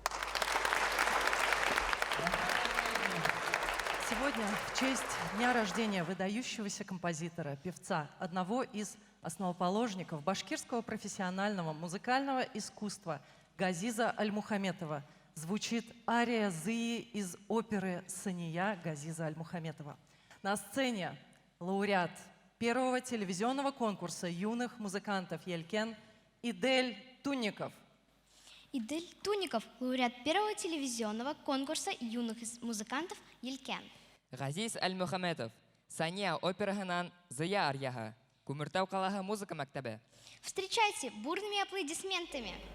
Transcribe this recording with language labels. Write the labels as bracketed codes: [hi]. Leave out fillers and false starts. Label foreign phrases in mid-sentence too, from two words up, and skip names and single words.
[ru] Сегодня в честь дня рождения выдающегося композитора, певца, одного из основоположников башкирского профессионального музыкального искусства Газиза Альмухаметова звучит ария Зыи из оперы «Сания» Газиза Альмухаметова. На сцене лауреат первого телевизионного конкурса юных музыкантов «Елькян» Идель Тунников. Идель Тунников, лауреат первого телевизионного конкурса юных музыкантов «Елькян». [ba] Газиз Альмухаметов, «Сания» операһынан «Зыя» арияһы, Күмертау ҡалаһы музыка мәктәбе. [ru] Встречайте бурными аплодисментами.